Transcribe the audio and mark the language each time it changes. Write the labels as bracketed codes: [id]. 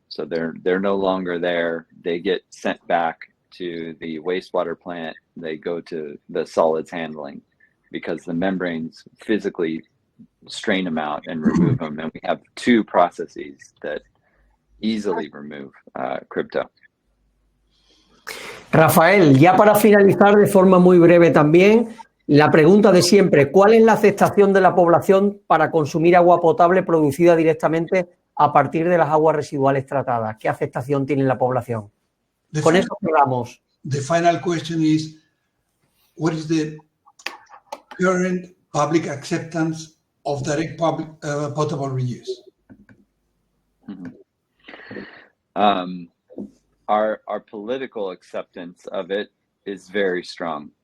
[en] So they're no longer there. They get sent back to the wastewater plant. They go to the solids handling because the membranes physically strain them out and remove them. And we have two processes that easily remove crypto. [es] Rafael, ya para finalizar de forma muy breve también, La pregunta de siempre, ¿cuál es la aceptación de la población para consumir agua potable producida directamente a partir de las aguas residuales tratadas? ¿Qué aceptación tiene la población? Con eso cerramos. [en] The final question is, what is the current public acceptance of direct potable reuse? Our political acceptance of it is very strong.